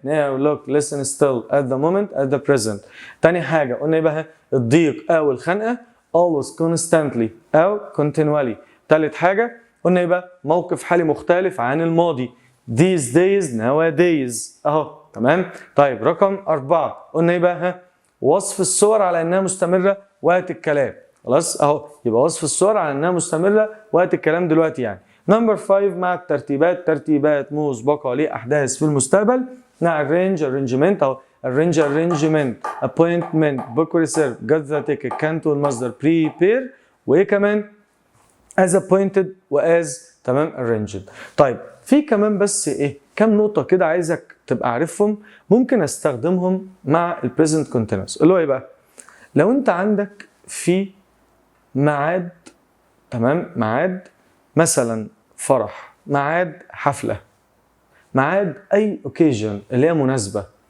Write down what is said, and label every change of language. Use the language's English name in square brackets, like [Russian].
[English] now look listen still at the moment at the present. [Arabic] تاني حاجه قلنا ايه بقى؟ الضيق او الخنقه [English] always constantly [Arabic] او continually. تالت حاجه قلنا ايه بقى؟ موقف حالي مختلف عن الماضي [English] these days nowadays [Arabic] اهو تمام. طيب رقم 4 قلنا ايه بقى؟ وصف الصور على انها مستمره وقت الكلام. خلاص اهو يبقى وصف الصور على انها مستمره وقت الكلام دلوقتي يعني. نمبر 5 مع الترتيبات، ترتيبات مسبقه لاحداث في المستقبل. [English] مع arrange arrangement اهو arrange arrangement appointment book reserve got the ticket can't والمصدر prepare [Arabic] وايه كمان [English] as appointed و as تمام arranged. [Arabic] طيب في كمان بس ايه كام نقطه كده عايزك تبقى عارفهم ممكن استخدمهم مع البريزنت كونتينوس اللي هو ايه بقى؟ لو انت عندك في ميعاد تمام ميعاد مثلا فرح، ميعاد حفله، ميعاد اي اوكيجن اللي هي مناسبه.